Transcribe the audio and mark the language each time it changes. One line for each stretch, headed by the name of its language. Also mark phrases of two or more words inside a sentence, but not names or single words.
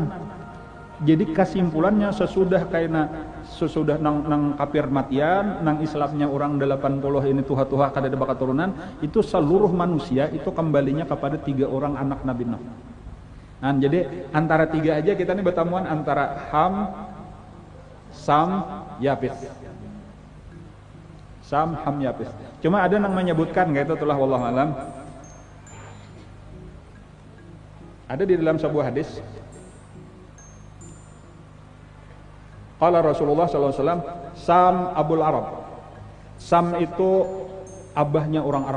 Banjar: Jadi kesimpulannya sesudah nang kafir matian, nang Islamnya orang 80 ini tuha-tuha kada ada keturunan, itu seluruh manusia itu kembalinya kepada 3 orang anak Nabi Nuh. Nah, jadi antara 3 aja kita nih bertemuan antara Ham, Sam, Yafis. Sam, Ham, Yafis. Cuma ada yang menyebutkan kayak itu telah
Arabic: wallahu alam.
Banjar: Ada di dalam sebuah hadis.
Arabic: Qala Rasulullah SAW, Sam Abul Arab.
Banjar: Sam itu abahnya orang Arab.